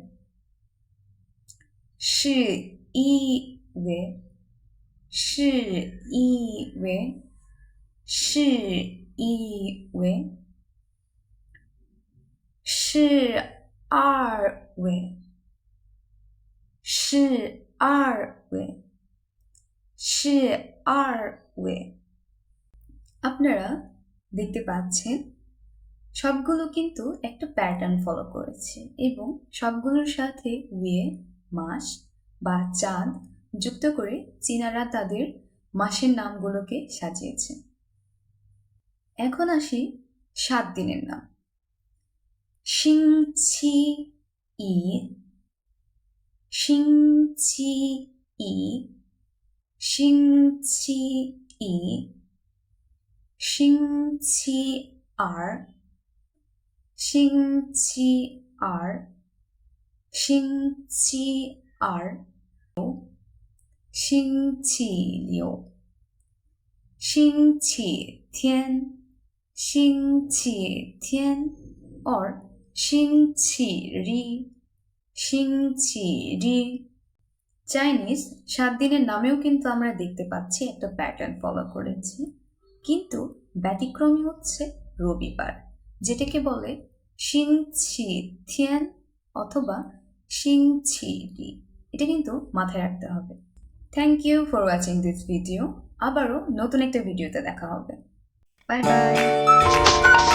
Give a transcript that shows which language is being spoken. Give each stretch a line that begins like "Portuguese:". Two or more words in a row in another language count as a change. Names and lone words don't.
Chinese: 十一月, 十一月, 十一月, 十二月, 十二月, 十二月.
Bangla: আপনারা দেখতে পাচ্ছেন সবগুলো কিন্তু একটা প্যাটার্ন ফলো করেছে এবং সবগুলোর সাথে ওয়ে মাস বা চাঁদ যুক্ত করে চীনারা তাদের মাসের নামগুলোকে সাজিয়েছে। এখন আসি 7 দিনের নাম।
Chinese: 星期一, 星期一, 星期一, 星期二, 星期二, 星期二, 星期六, 星期天, 星期天 or 星期日, 星期日.
Bangla: চাইনিজ 7 দিনের নামেও কিন্তু আমরা দেখতে পাচ্ছি একটা প্যাটার্ন ফলো করেছি, কিন্তু ব্যতিক্রমী হচ্ছে রবিবার, যেটাকে বলে
Chinese: 星期天
Bangla: অথবা
Chinese: 星期日.
Bangla: এটা কিন্তু মাথায় রাখতে হবে।
English: Thank you for watching this video.
Bangla: আবারও নতুন একটা ভিডিওতে দেখা হবে।
English: bye bye.